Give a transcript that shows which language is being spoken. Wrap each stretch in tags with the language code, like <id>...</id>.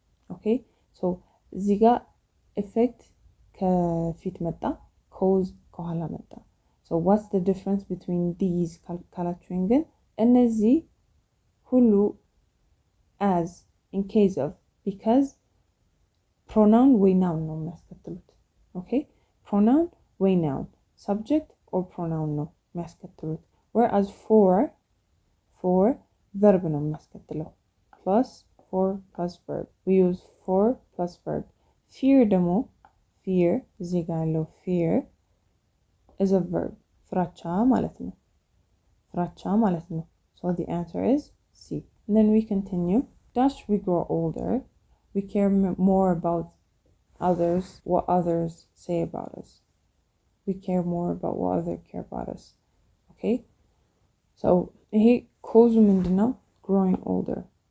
<en>Okay, so ziga effect</en> <am>ከፊት መጣ፣</am> <en>cause</en> <am>ከኋላ መጣ።</am> <en>So what's the difference between these</en> <am>ካላችሁኝ ግን እነዚህ ሁሉ</am> <en>as, in case of, because pronoun ወይ noun</en> <am>ነው የሚያስከትሉት።</am> <en>Okay, pronoun ወይ noun, subject or pronoun ነው የሚያስከትሉት። Whereas for verb</en> <am>ነው የሚያስከትለው።</am> <en>for plus verb. We use for plus verb. Fear ደግሞ fear</en> <am>እዚህ ጋር ያለው</am> <en>fear is a verb.</en> <am>ፍራቻ ማለት ነው። ፍራቻ ማለት ነው።</am> <en>So the answer is C. And then we continue. As we grow older, we care more about others, what others say about us. We care more about what others care about us. Okay? So, here cause ምንድነው? Growing older.</en>